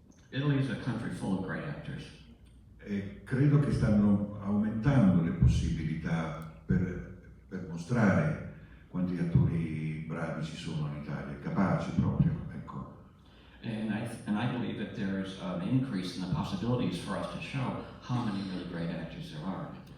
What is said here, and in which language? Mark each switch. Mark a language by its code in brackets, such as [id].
[en] Italy is a country full of great actors. [it] E credo che stanno aumentando le possibilità per mostrare quanti attori bravi ci sono in Italia, capaci proprio, ecco. [en] And I believe that there's an increase in the possibilities for us to show how many really great actors there are.